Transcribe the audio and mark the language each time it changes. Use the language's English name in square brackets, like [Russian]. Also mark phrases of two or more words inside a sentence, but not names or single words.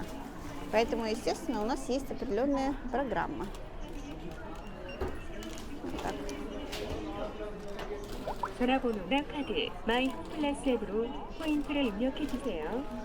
[Russian] Поэтому, естественно, у нас есть определенная программа. Вот так. [Korean] 전화번호나 카드, 마이 플러스 앱으로 포인트를 입력해 주세요.